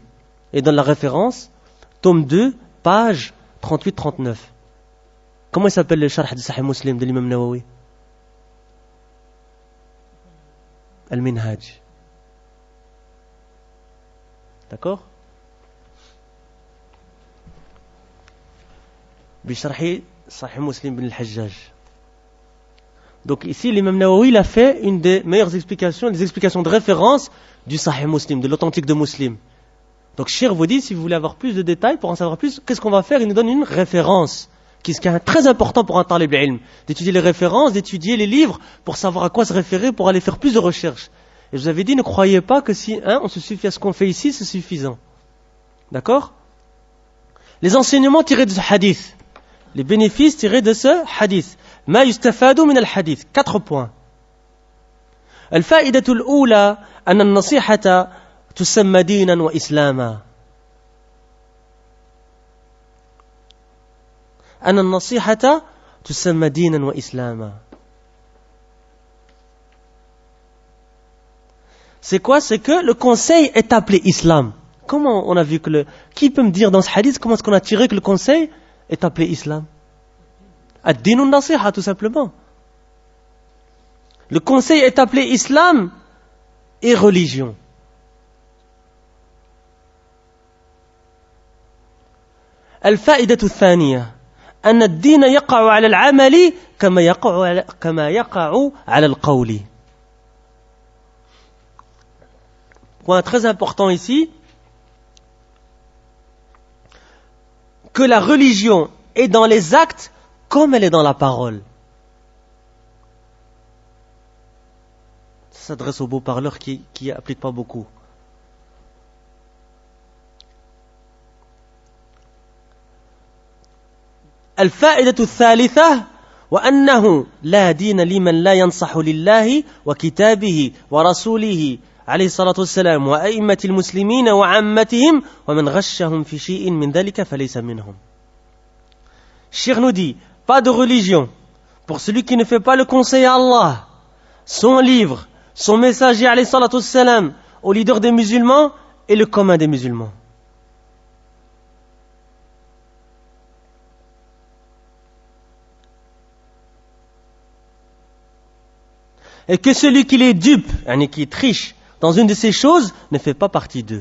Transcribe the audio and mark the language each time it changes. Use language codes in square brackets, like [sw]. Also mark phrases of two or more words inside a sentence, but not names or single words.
[fr] Et dans la référence, tome 2, page 38-39. Comment il s'appelle le Sharh de Sahih Muslim de l'imam Nawawi? Al-Minhaj. D'accord? Bisharhi Sahih Muslim bin al-Hajjaj. Donc ici, l'imam Nawawi, il a fait une des meilleures explications, des explications de référence du Sahih Muslim, de l'authentique de Muslim. Donc Cheikh vous dit, si vous voulez avoir plus de détails, pour en savoir plus, qu'est-ce qu'on va faire? Il nous donne une référence, qui est très important pour un [ar] طالب العلم, [fr] d'étudier les références, d'étudier les livres, pour savoir à quoi se référer, pour aller faire plus de recherches. Et je vous avais dit, ne croyez pas que si on se suffit à ce qu'on fait ici, c'est suffisant. D'accord? Les enseignements tirés de ce hadith, les bénéfices tirés de ce hadith. [ar] ما يستفاد من الحديث. 4 points. الفائدة الأولى، أن النصيحة تسمى دينا وإسلاما. أن النصيحة تسمى دينا وإسلاما. [fr] C'est quoi? C'est que le conseil est appelé islam. Comment on a vu que qui peut me dire dans ce hadith, comment est-ce qu'on a tiré que le conseil est appelé islam? [ar] الدين النصيحة, [fr] tout simplement. Le conseil est appelé islam et religion. [ar] الفائدة الثانية أن الدين يقع على العمل كما يقع على القول. [fr] Point très important ici, que la religion est dans les actes comme elle est dans la parole. Ça s'adresse aux beaux parleurs qui appliquent pas beaucoup. [ar] الفائدة الثالثة وأنه لا دين لمن لا ينصح لله وكتابه ورسوله عليه الصلاة والسلام وأئمة المسلمين وعامتهم ومن غشهم في شيء من ذلك فليس منهم. [fr] Cheikh nous dit, pas de religion pour celui qui ne fait pas le conseil à Allah, son livre, son messager [ar] عليه الصلاة والسلام, [fr] au leader des musulmans et le commun des musulmans. Et que celui qui les dupe, qui triche dans une de ces choses, ne fait pas partie d'eux.